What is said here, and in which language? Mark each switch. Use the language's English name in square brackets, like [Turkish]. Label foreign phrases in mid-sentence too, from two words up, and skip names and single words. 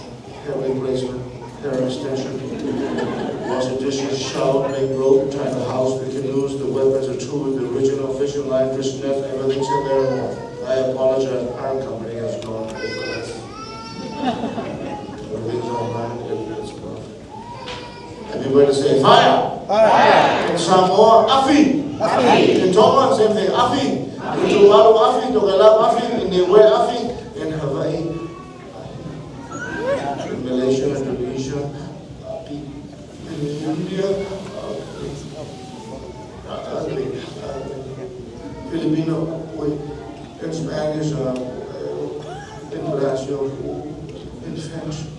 [English] Hair replacement, hair extension, wash the dishes, shower, make rope, tie the house, the canoes, the weapons, the tools, the original fishing line, fish net, everything's in there. I apologize, our company has gone for this. Everything's online, everything's perfect. Everybody say fire! Fire! In Samoa, afi! Afi! In Tonga, same thing, afi! In Tuvalu, afi! Tokelau, afi! In Niue, afi! In Hawaii, in Malaysia, Indonesia, in India, Filipino, in Spanish, in Brazil, in French.